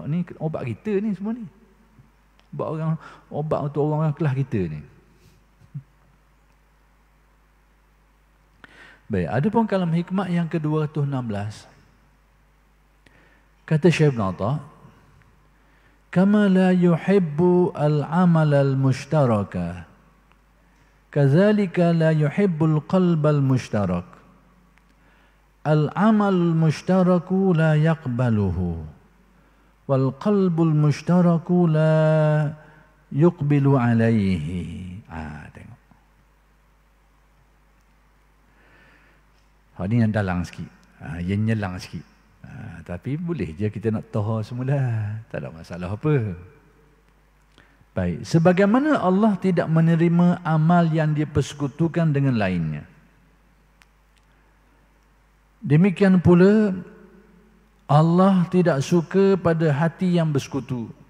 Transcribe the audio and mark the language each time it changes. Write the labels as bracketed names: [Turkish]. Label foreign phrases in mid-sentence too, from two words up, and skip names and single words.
[Malay] Ni obat kita ni semua ni. Obat untuk orang kelas kita ni. Baik, ada pun kalam hikmat yang ke-216. [Arabic] Kata Syekh Ibn Atta, كما لا يحب العمل المشترك كذلك لا يحب القلب المشترك. العمل المشترك لا يقبله والقلب المشترك لا يقبل عليه. [Malay] Tengok. Ini yang dalang sikit. Yang nyelang sikit. Tapi boleh je kita nak tahu semula. Tak ada masalah apa. Baik. Sebagaimana Allah tidak menerima amal yang dipersekutukan dengan lainnya, demikian pula Allah tidak suka pada hati yang bersekutu.